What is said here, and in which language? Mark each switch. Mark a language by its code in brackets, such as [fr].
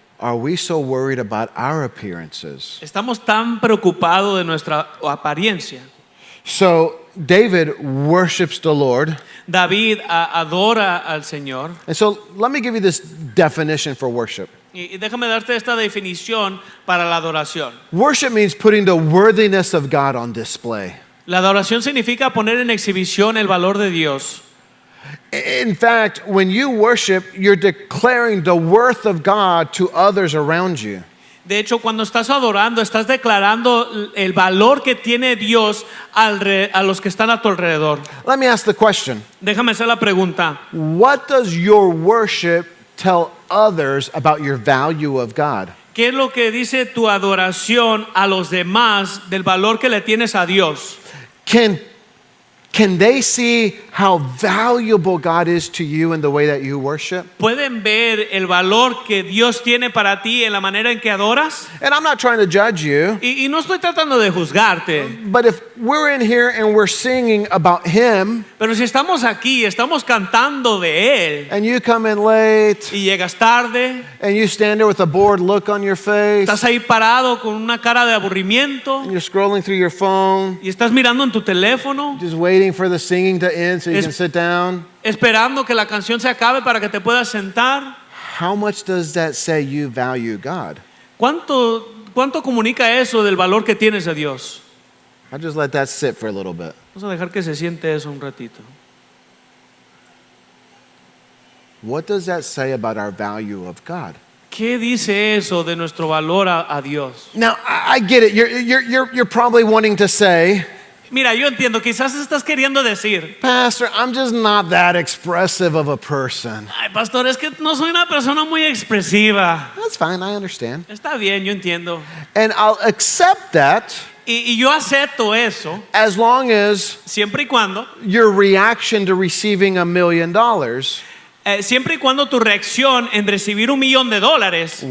[en] Are we so worried about our appearances? [es] Estamos tan preocupados de nuestra apariencia. [en] So David worships the Lord. [es] David adora al Señor. [en] And so let me give you this definition for worship. [es] Y déjame darte esta definición para la adoración. [en] Worship means putting the worthiness of God on display. [es] La adoración significa poner en exhibición el valor de Dios. [en] In fact, when you worship, you're declaring the worth of God to others around you. [es] De hecho, cuando estás adorando, estás declarando el valor que tiene Dios a los que están a tu alrededor. [en] Let me ask the question. [es] Déjame hacer la pregunta. [en] What does your worship tell others about your value of God? [es] ¿Qué es lo que dice tu adoración a los demás del valor que le tienes a Dios? [en] Can they see how valuable God is to you in the way that you worship? [es] ¿Pueden ver el valor que Dios tiene para ti en la manera en que adoras? [en] And I'm not trying to judge you, [es] Y no estoy tratando de juzgarte, [en] but if we're in here and we're singing about Him [es] pero si estamos aquí, estamos cantando de Él [en] and you come in late [es] y llegas tarde, [en] and you stand there with a bored look on your face [es] estás ahí parado con una cara de aburrimiento [en] and you're scrolling through your phone, [es] y estás mirando en tu teléfono, [en] just waiting for the singing to end so you [es] Es- [en] can sit down, [es] esperando que la canción se acabe para que te puedas sentar. [en] how much does that say you value God? [es] ¿Cuánto comunica eso del valor que tienes a Dios? [en] I'll just let that sit for a little bit. [es] Vamos a dejar que se siente eso un ratito. [en] What does that say about our value of God? [es] ¿Qué dice eso de nuestro valor a Dios? [en] Now, I get it. You're probably wanting to say, [es] Mira, yo entiendo, quizás estás queriendo decir, [en] Pastor, I'm just not that expressive of a person. [es] ay, pastor, es que no soy una persona muy expresiva. [en] That's fine, I understand. [es] Está bien, yo entiendo. [en] And I'll accept that [es] Y yo acepto eso [en] as long as [es] siempre y cuando, [en] your reaction to receiving $1 million [es] siempre y cuando tu reacción en recibir $1,000,000